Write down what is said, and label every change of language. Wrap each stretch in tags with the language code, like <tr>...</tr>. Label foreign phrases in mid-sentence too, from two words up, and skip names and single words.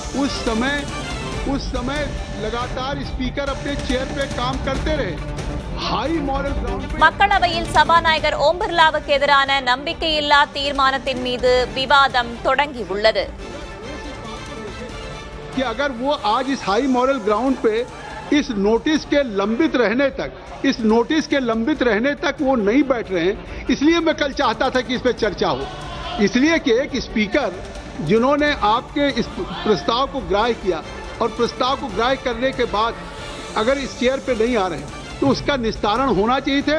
<hi>उस समय लगातार स्पीकर अपने चेयर पे काम करते रहे.</hi> <en>high moral ground पे</en> <ta>மக்களவையில் சபாநாயகர் ஓம் பிர்லாவுக்கு எதிரான நம்பிக்கையில்லா தீர்மானத்தின் மீது விவாதம் தொடங்கியுள்ளது.</ta> <hi>कि अगर वो आज इस</hi> <en>high moral ground</en> <hi>पे इस नोटिस के लंबित रहने तक वो नहीं बैठ रहे हैं, इसलिए मैं कल चाहता था कि इस पे चर्चा हो. इसलिए कि एक स्पीकर जिन्होंने आपके इस प्रस्ताव को ग्राह्य किया और प्रस्ताव को ग्राह्य करने के बाद अगर इस चेयर पे नहीं आ रहे तो उसका निस्तारण होना चाहिए था.</hi>